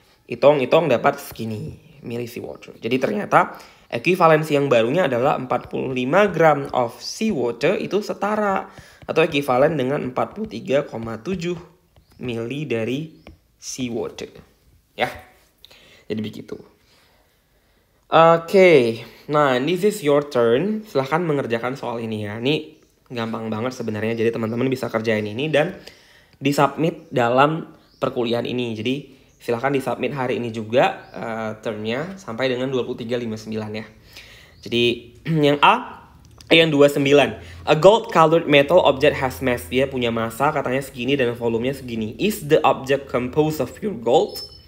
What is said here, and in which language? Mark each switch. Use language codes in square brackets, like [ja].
[id] Hitung-hitung dapat segini mili seawater. Jadi ternyata ekuivalensi yang barunya adalah 45 gram of seawater itu setara atau ekuivalen dengan 43,7 mili dari seawater. Ya. Jadi begitu. [en] Oke, nah this is your turn. [id] Silahkan mengerjakan soal ini ya. Ini gampang banget sebenarnya. Jadi teman-teman bisa kerjain ini dan disubmit dalam perkuliahan ini. Jadi silahkan disubmit hari ini juga termnya sampai dengan 23.59 ya. Jadi yang A, yang 29. [en] A gold colored metal object has mass. [id] Dia punya massa katanya segini dan volumenya segini. [en] Is the object composed of pure gold?